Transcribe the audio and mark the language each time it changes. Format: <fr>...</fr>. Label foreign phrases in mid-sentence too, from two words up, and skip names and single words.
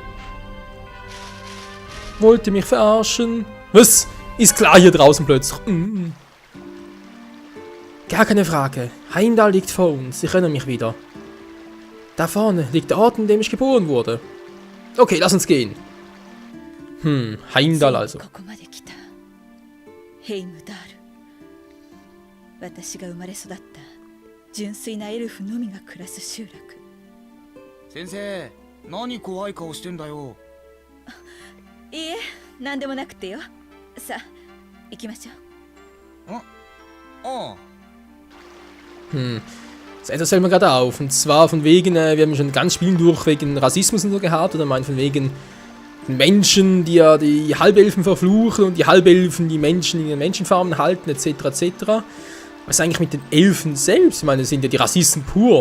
<de>Wollte mich verarschen. Was? Ist klar hier draußen plötzlich. Gar keine Frage. Heimdall liegt vor uns. Ich erinnere mich wieder. Da vorne liegt der Ort, in dem ich geboren wurde. Okay, lass uns gehen. Heimdall also.</de> <ja>私が生まれ育った純粋なエルフのみが暮らす集落。先生、何怖い顔してんだよ。いいえ、何でもなくてよ。さあ、行きましょう。</ja> <de>Das fällt mir gerade auf. Und zwar von wegen, wir haben schon ganz Spielen durch wegen Rassismus und so gehabt. Oder meint von wegen Menschen, die ja die Halbelfen verfluchen und die Halbelfen die Menschen in den Menschenfarmen halten, etc. etc. Was ist eigentlich mit den Elfen selbst? Ich meine, das sind ja die Rassisten pur.</de>